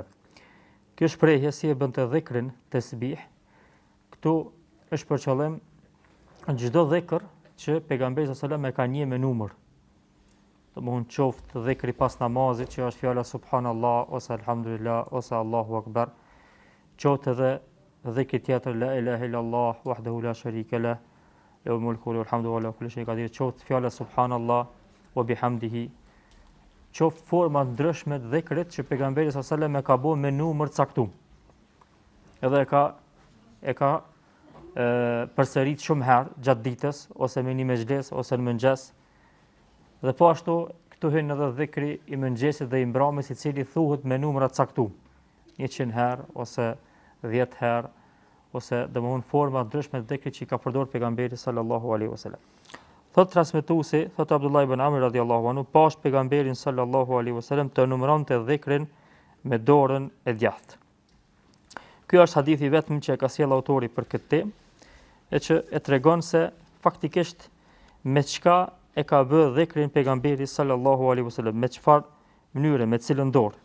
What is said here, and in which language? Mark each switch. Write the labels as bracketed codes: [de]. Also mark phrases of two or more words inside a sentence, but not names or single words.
[sq] Kjo shprehje si e bënte dhikrin tasbih, këtu është për qëllim çdo dhikr që pejgamberi [ar] صلى الله عليه وسلم [sq] e ka një me numër. Domthonjë qoftë dhikri pas namazit që është fjala subhanallah ose alhamdulillah ose [ar] الله أكبر, [sq] qoftë edhe dhikri tjetër [ar] لا إله إلا الله وحده لا شريك له له الملك وله الحمد وعلى كل شيء قدير, [sq] qoftë fjala [ar] سبحان الله وبحمده, [sq] qoftë forma ndryshme të dhikrit që pejgamberi [ar] صلى الله عليه وسلم [sq] e ka bërë me numër caktuar. Edhe e ka përsërit shumë herë gjatë ditës ose me një mezhles ose në mëngjes. Dhe po ashtu këtu hyn edhe dhikri i mëngjesit dhe i mbrëmjes, i cili thuhet me numra të caktuar, 100 herë ose 10 herë ose domthon forma ndryshme të dhikrit që i ka përdorur pejgamberi [ar] صلى الله عليه وسلم. [sq] Thot transmetuesi, thot Abdullah ibn Amr [ar] رضي الله عنه, [sq] pash pejgamberin [ar] صلى الله عليه وسلم [sq] të numëronte dhikrin me dorën e djathtë. Ky është hadithi vetëm që e ka sjell autori për këtë temë, e që e tregon se faktikisht me çka e ka bërë dhikrin pejgamberi [ar] صلى الله عليه وسلم, [sq] me çfarë mënyre, me cilën dorë.